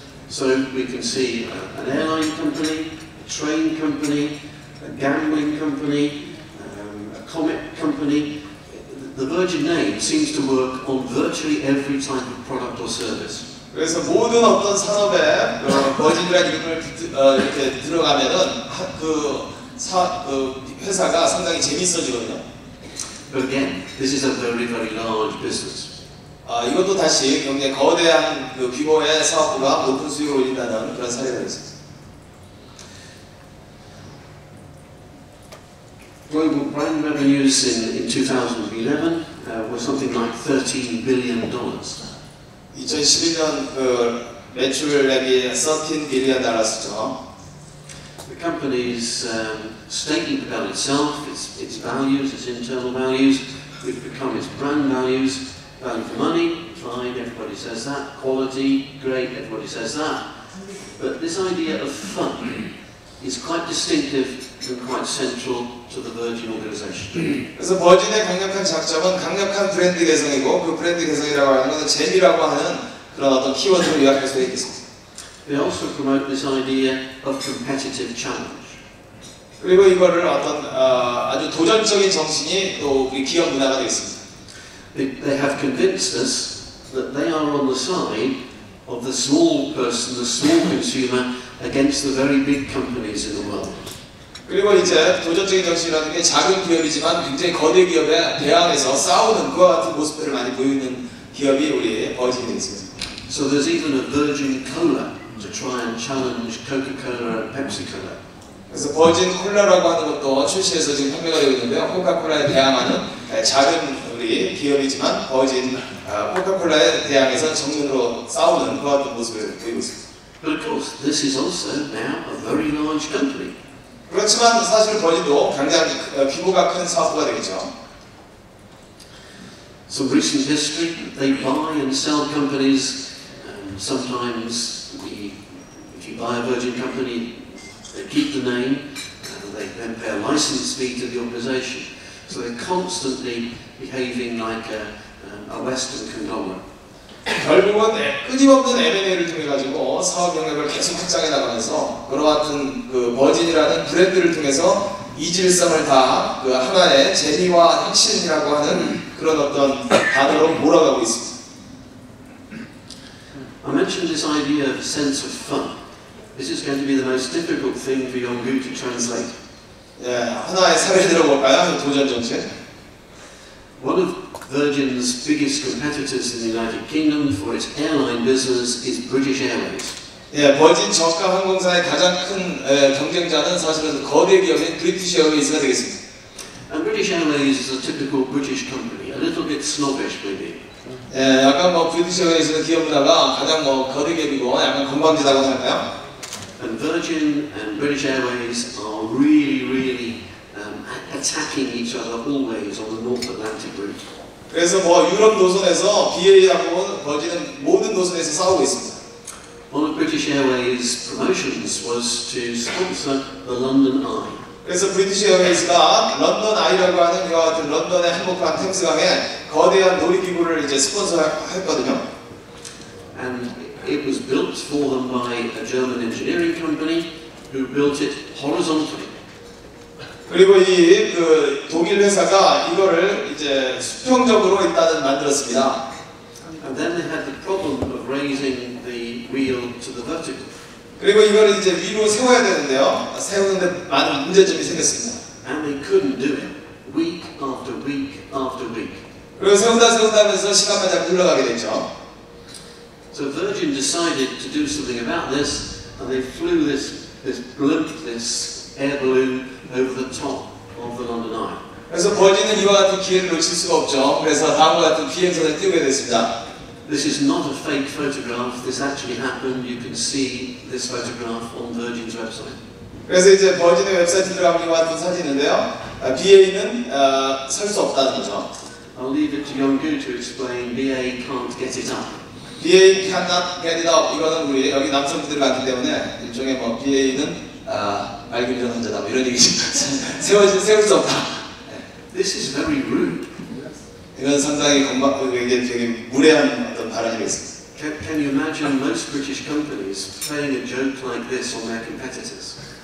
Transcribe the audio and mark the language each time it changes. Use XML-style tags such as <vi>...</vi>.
<en>So we can see an airline company, a train company, a gambling company, a comic company. The Virgin name seems to work on virtually every type of product or service.</en> <ko>그래서 모든 어떤 산업에 버진이라는 이름을 이렇게 들어가면은 그 회사가 상당히 재밌어지거든요.</ko> <en>But again, this is a very, very large business.</en> <ko>이것도 다시 굉장히 거대한 그 규모의 사업부가 높은 수익을 올린다는 그런 사례가 있습니다.</ko> <en>Global brand revenues in 2011 were something like $13 billion.</en> <ko>2011년 그 매출액이</ko> <en>$13 billion. The company's statement about itself, its values, its internal values, which become its brand values. Value for money, fine, everybody says that. Quality, great, everybody says that. But this idea of fun is quite distinctive and quite central to the Virgin organization.</en> <ko>그래서 버진의 강력한 장점은 강력한 브랜드 개성이고 그 브랜드 개성이라고 하는 것은 재미라고 하는 그런 어떤 키워드로 요약할 수 있겠습니다.</ko> <en>They also promote this idea of competitive challenge.</en> <ko>그리고 이거를 어떤 아주 도전적인 정신이 또 우리 기업 문화가 되겠습니다.</ko> <en>They have convinced us that they are on the side of the small person, the small consumer, against the very big companies in the world.</en> <ko>그리고 이제 도전적인 정신이라는 게 작은 기업이지만 굉장히 거대 기업에 대항해서 싸우는 그와 같은 모습들을 많이 보이는 기업이 우리 버진이 되겠습니다.</ko> <en>So there's even a Virgin Cola to try and challenge Coca-Cola and Pepsi-Cola.</en> <ko>그래서 버진 콜라라고 하는 것도 출시해서 지금 판매가 되고 있는데요. 코카콜라에 대항하는 작은 우리 기업이지만 버진 코카콜라에 대항해서 정면으로 싸우는 그와 같은 모습을 보이고 있습니다.</ko> <en>But of course, this is also now a very large company.</en> <ko>그렇지만 사실 버진도 굉장히 규모가 큰 사업부가 되겠죠.</ko> <en>Some recent history, they buy and sell companies. Sometimes, if you buy a Virgin company, they keep the name, they then pay a license fee to the organisation. So they're constantly behaving like a Western conglomerate.</en> <ko>결국은 끊임없는 M&A를 통해 가지고 사업 영역을 계속 확장해 나가면서 그와 같은 그 버진이라는 브랜드를 통해서 이질성을 다 그 하나의 재미와 혁신이라고 하는 그런 어떤 단어로 몰아가고 있습니다.</ko> <en>I mentioned this idea of sense of fun. This is going to be the most difficult thing for Yonggu to translate.</en> <ko>예, 하나의 사례 들어볼까요? 도전 정책.</ko> <en>One of Virgin's biggest competitors in the United Kingdom for its airline business is British Airways.</en> <ko>예, 버진 저가 항공사의 가장 큰 경쟁자는 사실은 거대 기업인 브리티시 에어웨이즈가 되겠습니다.</ko> <en>And British Airways is a typical British company, a little bit snobbish maybe.</en> <ko>예, 약간 뭐 브리티시 에어웨이즈는 기업 문화가 가장 뭐 거대 기업이고 약간 건방지다고 할까요?</ko> <en>And Virgin and British Airways are really attacking each other always on the North Atlantic route.</en> <ko>그래서 뭐 유럽 노선에서 BA하고 버진은 모든 노선에서 싸우고 있습니다.</ko> <en>One of British Airways' promotions was to sponsor the London Eye.</en> <ko>그래서 브리티시 에어웨이즈가 런던 아이라고 하는 이와 같은 런던의 한복판 템스강에 거대한 놀이기구를 이제 스폰서했거든요.</ko> <en>And it was built for them by a German engineering company who built it horizontally.</en> <ko>그리고 이 그 독일 회사가 이거를 이제 수평적으로 일단은 만들었습니다.</ko> <en>And then they had the problem of raising the wheel to the vertical.</en> <ko>그리고 이거를 이제 위로 세워야 되는데요. 세우는데 많은 문제점이 생겼습니다.</ko> <en>And they couldn't do it week after week after week.</en> <ko>그리고 세운다면서 시간만 자꾸 흘러가게 됐죠.</ko> <en>So Virgin decided to do something about this, and they flew this blimp, this air balloon over the top of the London Eye.</en> <ko>그래서 버진은 이와 같은 기회를 놓칠 수가 없죠. 그래서 다음과 같은 비행선을 띄우게 됐습니다.</ko> <en>This is not a fake photograph. This actually happened. You can see this photograph on Virgin's website.</en> <ko>그래서 이제 버진의 웹사이트에 들어가면 이와 같은 사진인데요. BA는 설 수 없다는 거죠.</ko> <en>I'll leave it to Yonggu to explain. BA can't get it up. BA cannot get it up.</en> <ko>이거는 우리 여기 남성분들이 많기 때문에 일종의 뭐 BA는 말기미전 환자다 뭐 이런 얘기죠. 세울 수 없다.</ko> <en>This is very rude.</en> <ko>이건 상당히 이게 되게 무례한 어떤 발언이겠습니다.</ko> <en>Can you imagine most British companies playing a joke like this on their competitors?</en>